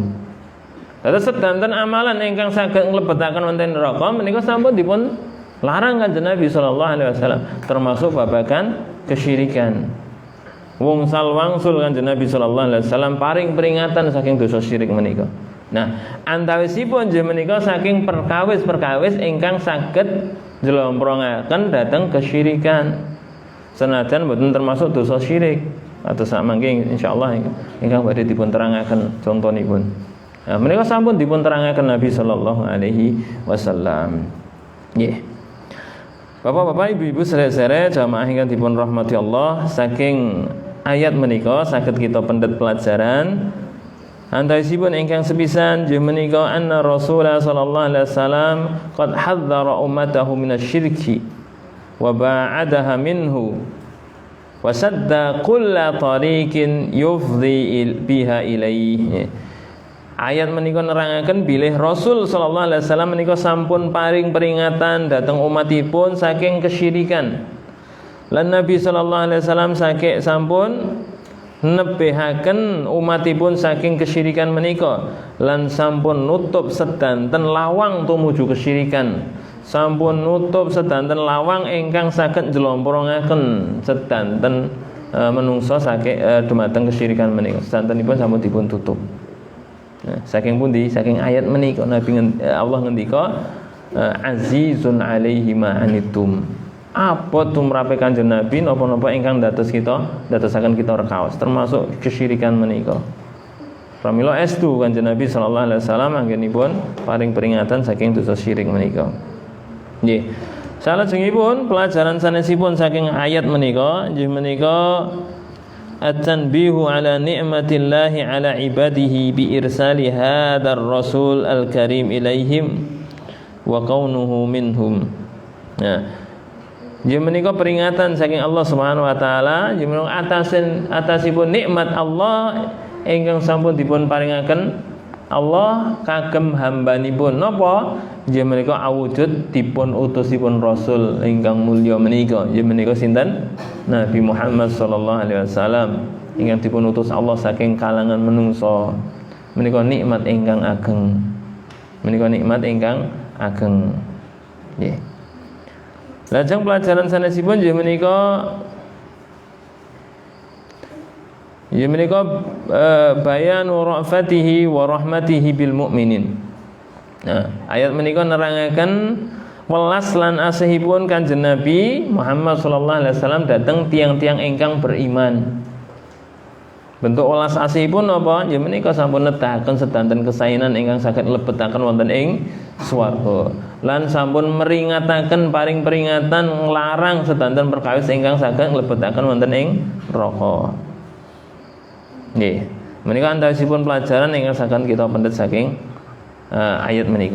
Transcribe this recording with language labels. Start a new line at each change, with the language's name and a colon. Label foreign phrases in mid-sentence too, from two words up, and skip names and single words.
Javanese: Dados sedanten amalan ingkang saged nglebetaken wonten neraka menika sampun dipun larang Kanjeng Nabi
Arabic: صلى الله عليه وسلم,
Javanese: termasuk babagan kesyirikan. Wungsal wangsul Kanjeng Nabi
Arabic: صلى الله عليه وسلم
Javanese: paring peringatan saking dosa syirik menika. Nah, antawisipun nggih menika saking perkawis-perkawis ingkang saged njlomprongaken dhateng kesyirikan. Senajan mboten termasuk dosa syirik atau sak mangke insyaallah ingkang badhe dipun terangaken contonipun. Nah, mereka sampun dipun terangaken Nabi
Arabic: صلى الله عليه وسلم.
Javanese: Nggih. Bapak-bapak, ibu-ibu sedherek jamaah ingkang dipun rahmati Allah, saking ayat menika saged kita pendet pelajaran. Antawisipun ingkang sepisan nggih menika
Arabic: أن رسول الله صلى الله عليه وسلم قد حذر أمته من الشرك وباعدها منه وسد كل طريق يفضي بها إليه.
Javanese: Ayat menika nerangaken bilih Rasul
Arabic: صلى الله عليه وسلم
Javanese: menika sampun paring peringatan dhateng umatipun saking kesyirikan. Lan Nabi
Arabic: صلى الله عليه وسلم
Javanese: sampun nebihaken umatipun saking kesyirikan menika, lan sampun nutup sedanten lawang tumuju kesyirikan. Sampun nutup sedanten lawang ingkang saged njlomprongaken sedanten menungso saking dumateng kesyirikan menika. Sedantenipun sampun dipun tutup. Nah, saking pundi? Saking ayat menika Nabi Allah ngendika
Arabic: عزيز عليه ما عنتم.
Javanese: Apa tumrape Kanjeng Nabi napa-napa ingkang dadosaken kita rekaos termasuk kesyirikan menika. Pramila estu Kanjeng Nabi
Arabic: صلى الله عليه وسلم
Javanese: anggenipun paring peringatan saking dosa syirik menika. Nggih. Salajengipun pelajaran sanesipun saking ayat menika nggih menika
Arabic: التنبيه على نعمة الله على عباده بإرسال هذا الرسول الكريم إليهم وكونه منهم.
Javanese: Nah, nggih menika peringatan saking Allah
Arabic: سبحانه وتعالى
Javanese: nggih menika atasipun nikmat Allah ingkang sampun dipun paringaken Allah kagem hambanipun napa nggih menika awujud dipun utusipun rasul ingkang mulya menika nggih menika sinten Nabi Muhammad
Arabic: صلى الله عليه وسلم
Javanese: ingkang dipun utus Allah saking kalangan manungsa. Menika nikmat ingkang ageng. Menika nikmat ingkang ageng. Nggih. Lajeng pelajaran sanesipun nggih menika
Arabic: بيان رأفته ورحمته بالمؤمنين.
Javanese: Nah, ayat menika nerangaken welas lan asihipun Kanjeng Nabi Muhammad
Arabic: صلى الله عليه وسلم
Javanese: dhateng tiang-tiang ingkang beriman. Bentuk welas asihipun napa? Ya menika sampun nedahaken sedanten kesainan ingkang saged lebetaken wonten ing swarga. Lan sampun meringataken paring peringatan nglarang sedanten perkawis ingkang saged lebetaken wonten ing neraka. Nggih, menika antawisipun pelajaran ingkang saged kita pendet saking ayat menika.